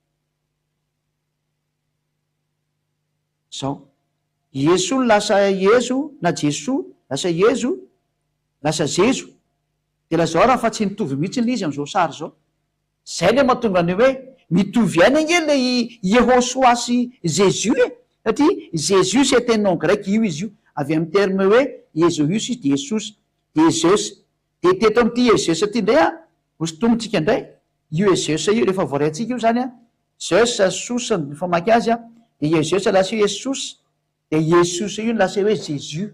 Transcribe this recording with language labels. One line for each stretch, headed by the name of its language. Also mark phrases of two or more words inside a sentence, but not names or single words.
Malagasy: Zao. Jeso no lasa Jezo na Jeso. Lasa Jezo. Lasa Jezo. De lazao raha fa tsy mitovy mihitsy le izy am'izao sary zao. Zay le mahatonga ny hoe mitovy ihany ange le Yahosoa sy Jésus e.
French: Satria Jésus c'est un nom grec
Malagasy: io izy io. Avy amin'ny terme hoe Jésus de Jesosy. De Zeus. De teto amin'ity Zeus ty ndray a. Hosotomontsika indray. Io Zeus io rehefa voarantsika io zany a. Zeus sosa ny famaky azy a. De Zeus lasa hoe Jesosy. De Jesosy io lasa hoe Jésus.